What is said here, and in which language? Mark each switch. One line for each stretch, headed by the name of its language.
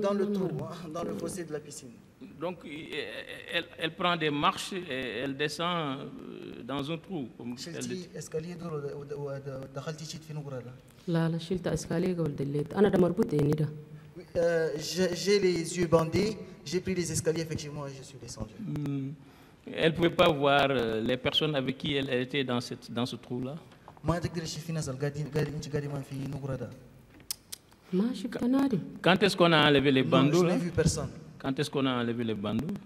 French: Dans le trou, dans le fossé de la piscine. Donc elle prend des marches et elle descend dans un trou.
Arabic: شلتي اسكاليه دور ودخلتي شيت في نقرة ده. لا شلت اسكاليه قبل دليت أنا ده مربوط يعني ده.
French: J'ai les yeux bandés, j'ai pris les escaliers effectivement et je suis descendu. Elle ne pouvait pas voir les personnes avec qui elle était dans ce trou-là.
Arabic: ما تقدر تشوفي ناس قاعدين انت قاعدين في نقرة ده. ما شفت نادي.
French: Quand est-ce qu'on a enlevé les bandeaux? Je n'ai vu personne. Quand est-ce qu'on a enlevé les bandeaux?